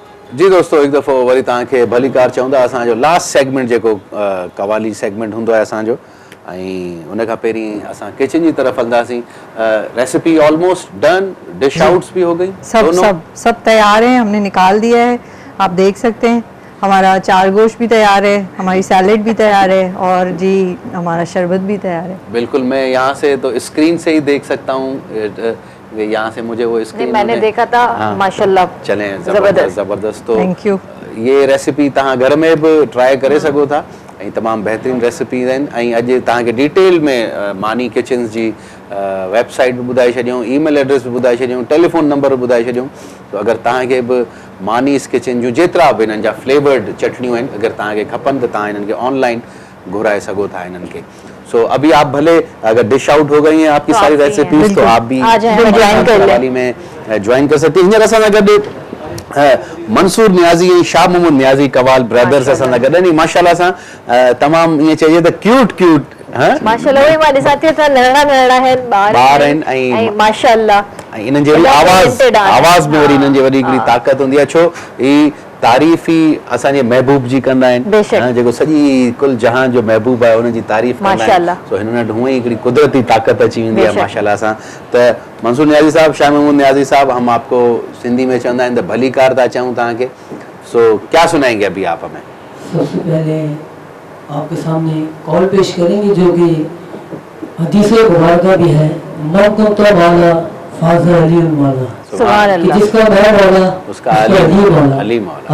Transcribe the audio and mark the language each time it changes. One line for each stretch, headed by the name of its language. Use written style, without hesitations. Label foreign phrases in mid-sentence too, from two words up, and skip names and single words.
Sindhi: जी दोस्तों, एक दफ़ो वरी तव्हांखे भली कार चवंदा। असांजो
English: last segment
Sindhi: जेको कवाली सेगमेंट हूंदो आहे असांजो, ऐं उन खां पहिरीं असां किचन जी तरफ़ हलंदासीं।
English: recipe almost done, dish outs
Urdu: بھی ہو گئی, سب تیار ہیں، ہم نے نکال دیا ہے، آپ دیکھ سکتے ہیں. ہمارا چار گوشت بھی تیار ہے، ہماری سیلڈ بھی تیار ہے، اور جی ہمارا شربت بھی تیار ہے. بالکل، میں یہاں سے تو سکرین سے ہی دیکھ سکتا ہوں، یہاں سے مجھے وہ سکرین میں نے دیکھا تھا۔ ہاں، ماشاءاللہ چلے زبردست۔ تو
English: thank you.
Sindhi: ये रेसिपी तव्हां घर में भी ट्राई करे सघो था, ऐं तमामु बहितरीनु रेसिपीज़ आहिनि। ऐं अॼु तव्हांखे डिटेल में मानी किचन्स जी वेबसाइट बि ॿुधाए छॾियूं, ईमेल एड्रेस बि ॿुधाए छॾियूं, टेलीफोन नंबर बि ॿुधाए छॾियूं। तो अगरि तव्हांखे बि मानीस किचन जूं जेतिरा बि हिननि जा फ्लेवर्ड चटनियूं आहिनि, अगरि तव्हांखे खपनि त तव्हां हिननि खे ऑनलाइन घुराए सघो था हिननि खे।
Urdu: سو ابھی آپ بھلے، اگر
English: dish out
Urdu: ہو گئی ہیں آپ کی ساری ریسپیز، تو آپ بھی قوالی میں جوائن کر سکتے ہیں.
Sindhi: हींअर असां सां गॾु मंसूर नियाज़ी ऐं शाह मोहम्मद नियाज़ी कवाल ब्रदर्स असां सां गॾु आहिनि। माशाल्लाह सां तमामु ईअं चइजे त क्यूट माशाल्लाह, वही मां ॾिसां थी त नंढड़ा आहिनि, ॿार आहिनि, ऐं माशाल्लाह ऐं इन्हनि जी आवाज़ में वरी इन्हनि जी वॾी हिकिड़ी ताक़त हूंदी आहे। छो ही तारीफ़ ही असांजे महबूब जी कंदा आहिनि, जेको सॼी कुल जहान जो महबूब आहे उनजी तारीफ़ कंदा आहिनि। सो हिननि वटि हूअं ई हिकिड़ी कुदरती ताक़त अची वेंदी आहे माशाल्लाह सां। त मंसूर नियाज़ी साहब, शाह मोहम्मद नियाज़ी साहब,
Urdu: ہم آپ کو سندھی میں
Sindhi: चवंदा आहिनि त भली कार था चऊं तव्हांखे।
Urdu: سو کیا سنائیں گے ابھی آپ ہمیں? سب سے پہلے آپ کے سامنے کال پیش کریں گے جو کہ حدیث مبارکہ بھی ہے, मौक़म तो वाला फाज़ल अली मौला,
Arabic: سبحان الله,
Urdu: جس کا میں مولا اس کا علی مولا.